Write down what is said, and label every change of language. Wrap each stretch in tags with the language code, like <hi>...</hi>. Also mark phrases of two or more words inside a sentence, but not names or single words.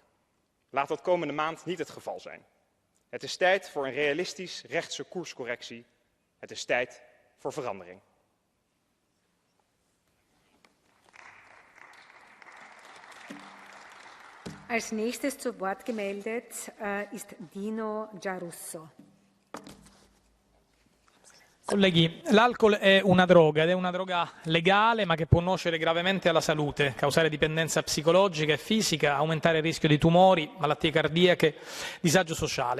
<nl>Laat dat komende maand niet het geval zijn. Het is tijd voor een realistisch rechtse koerscorrectie. Het is tijd voor verandering.</nl> <de>Als nächstes zu Wort gemeldet ist Dino Giarusso.</de> <it>Colleghi, l'alcol è una droga ed è una droga legale ma che può nuocere gravemente alla salute, causare dipendenza psicologica e fisica, aumentare il rischio di tumori, malattie cardiache, disagio sociale.</it>